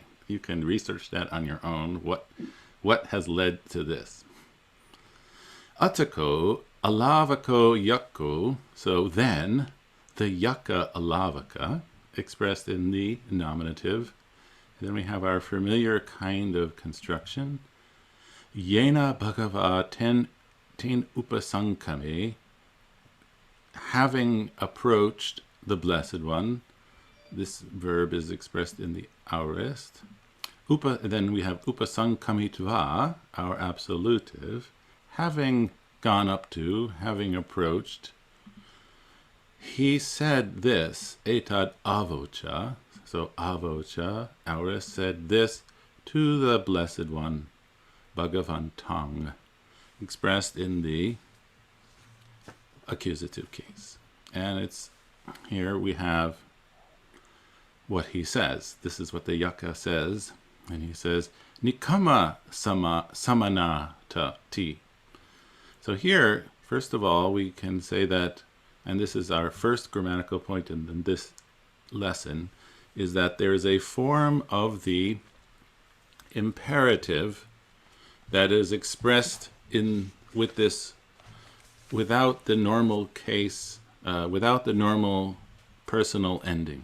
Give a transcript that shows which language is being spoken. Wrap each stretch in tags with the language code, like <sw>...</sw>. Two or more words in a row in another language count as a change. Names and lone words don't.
<en>You can research that on your own, what has led to this.</en> <pi>Atako alavako yakko,</pi> <en>so then the yaka alavaka, expressed in the nominative. And then we have our familiar kind of construction.</en> <pi>Yena bhagava ten upasankame,</pi> <en>having approached the Blessed One. This verb is expressed in the aorist. Then we have upasankamitva, our absolutive, having gone up to, having approached. He said this,</en> <pi>etad avocha, so avocha, aorist,</pi> <en>said this to the Blessed One, Bhagavantang, expressed in the accusative case. And it's here we have what he says. This is what the yaka says. And he says,</en> <pi>Nikama samanata ti.</pi> <en>So here, first of all, we can say that and this is our first grammatical point in this lesson, is that there is a form of the imperative that is expressed with this without the normal case, without the normal personal ending.</en>